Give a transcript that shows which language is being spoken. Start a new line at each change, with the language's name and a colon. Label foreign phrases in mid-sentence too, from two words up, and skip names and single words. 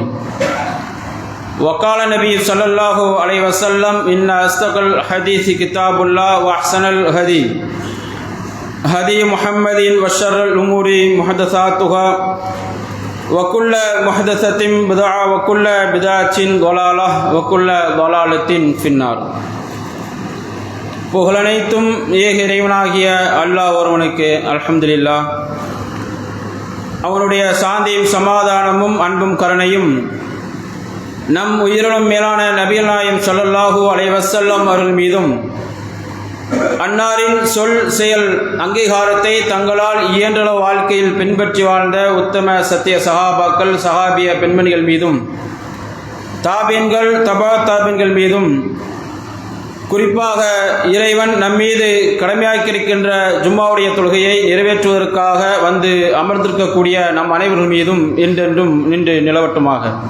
Arabic: وقال النبي صلى الله عليه وسلم: إن أصدق الحديث كتاب الله وأحسن الهدي هدي محمد وشر الأمور محدثاتها وكل محدثة بدعة وكل بدعة ضلالة وكل ضلالة في النار.
Tamil: புகழனைத்தும் ஏக இறைவனாகிய அல்லாஹ் ஒருவனுக்கு.
Arabic: الحمد لله.
Tamil: அவனுடைய சாந்தியும் சமாதானமும் அன்பும் கருணையும் நம் உயிரினும் மேலான நபிகள் நாயகம்
Arabic: صلى الله عليه
Tamil: வஸல்லம் அவர்கள் மீதும், அன்னாரின் சொல் செயல் அங்கீகாரத்தை தங்களால் இயன்ற வாழ்க்கையில் பின்பற்றி வாழ்ந்த உத்தம சத்திய சஹாபாக்கள் சஹாபிய பெண்மணிகள் மீதும், தாபீன்கள் தபா தாபீன்கள் மீதும், குறிப்பாக இறைவன் நம்மீது கடமையாக்கியிருக்கின்ற ஜும்மாவுடைய தொழுகையை நிறைவேற்றுவதற்காக வந்து அமர்ந்திருக்கக்கூடிய நம் அனைவர்கள் மீதும் என்றென்றும் நின்று நிலவட்டுமாக.